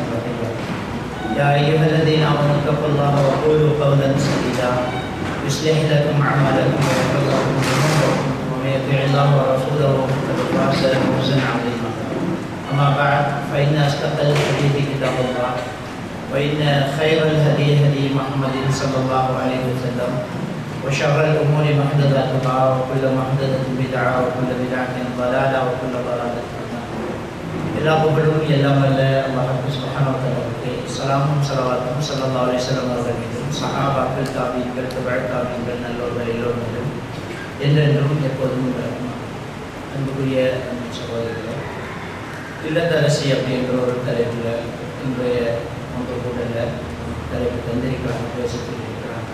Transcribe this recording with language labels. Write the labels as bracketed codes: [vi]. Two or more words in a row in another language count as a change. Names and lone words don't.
[ar] رقيبا يا أيها الذين آمنوا اتقوا الله وقولوا قولا سديدا يصلح لكم أعمالكم ويغفر لكم ذنوبكم ومن يطع الله ورسوله فقد فاز فوزا عظيما أما بعد فإن أصدق الحديث كتاب الله وإن خير الهدي هدي محمد صلى الله عليه وسلم وشر الأمور محدثاتها وكل محدثة بدعة وكل بدعة ضلالة وكل ضلالة في النار. [ta] எல்லா புகழும் எல்லாம் வல்ல அல்லாஹ் [ar] سبحانه وتعالى [ta] ஸலாமும் ஸலவாத்தும் [ar] صلى الله عليه وسلم [ta] அவர்கள் மீதும் சஹாபாக்கள் தாபீன்கள் தபஅத்தாபீன்கள் நல்லோர்கள் எல்லோரும் மீதும் என்றென்றும் எப்போதும் இருக்கும். அன்புக்குரிய சகோதரர்களே, இல்லத்தரசி அப்படின்ற ஒரு தலைப்பில் இன்றைய ஒன்று கூடலில் தலைப்பு தந்திருக்கிறாங்க, பேசிட்டு இருக்கிறாங்க.